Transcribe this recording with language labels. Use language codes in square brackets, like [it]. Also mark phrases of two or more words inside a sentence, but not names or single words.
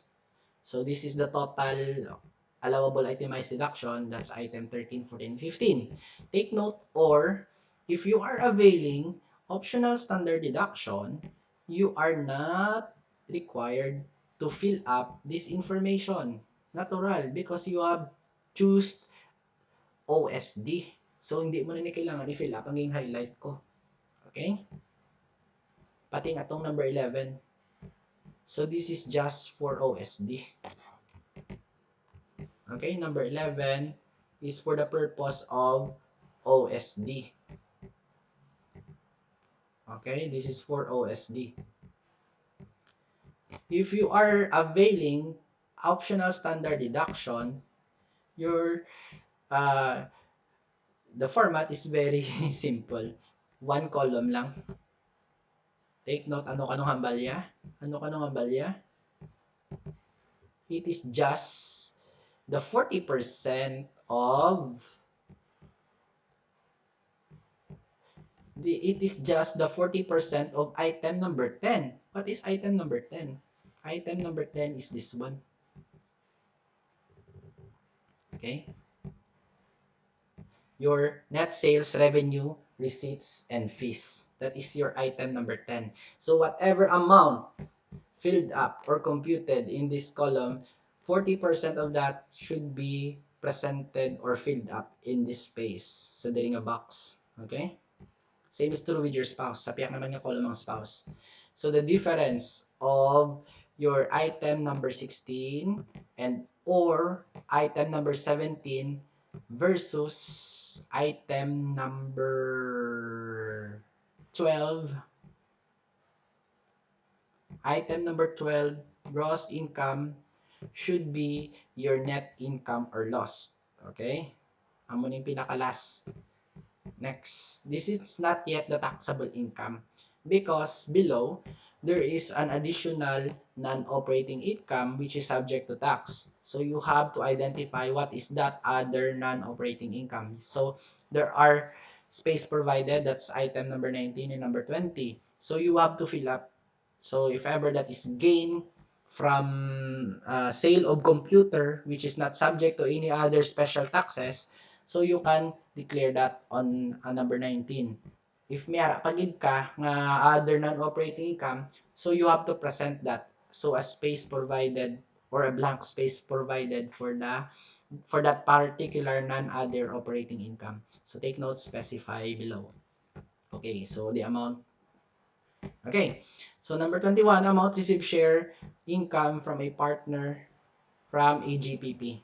[en] So this is the total allowable itemized deduction. That's item 13, 14, 15. Take note, or if you are availing optional standard deduction, you are not required to fill up this information. Natural, because you have choose OSD. [tl] So hindi mo na kailangan i-fill up ang highlight ko. Okay? Pati nga itong number 11. [en] So this is just for OSD. Okay, number 11 is for the purpose of OSD. Okay, this is for OSD. If you are availing optional standard deduction, your the format is very simple. One column lang. Take note, [hil] ano kanong hambalya? Ano kanong hambalya? [en] It is just the 40% of it is just the 40% of item number 10. What is item number 10? Item number 10 is this one. Okay? Your net sales revenue, receipts, and fees. That is your item number 10. So whatever amount filled up or computed in this column, 40% of that should be presented or filled up in this space [hil] sa diri nga [en] box. Okay? Same is true with your spouse. [hil] Sa piyak naman nga column ang spouse. [en] So the difference of your item number 16 and or item number 17 versus item number 12. Item number 12, gross income should be your net income or loss. [hil] Okay? Amo ning pinaka-last. [en] Next, this is not yet the taxable income because below, there is an additional non-operating income which is subject to tax. So you have to identify what is that other non-operating income. So there are space provided, that's item number 19 and number 20. So you have to fill up. So if ever that is gain from sale of computer which is not subject to any other special taxes, so you can declare that on number 19. If [hil] may pagid ka nga [en] other non-operating income, so you have to present that. So a space provided or a blank space provided for that particular non-other operating income. So take note, specify below. Okay, so the amount. Okay, so number 21, amount received share income from a partner from a GPP.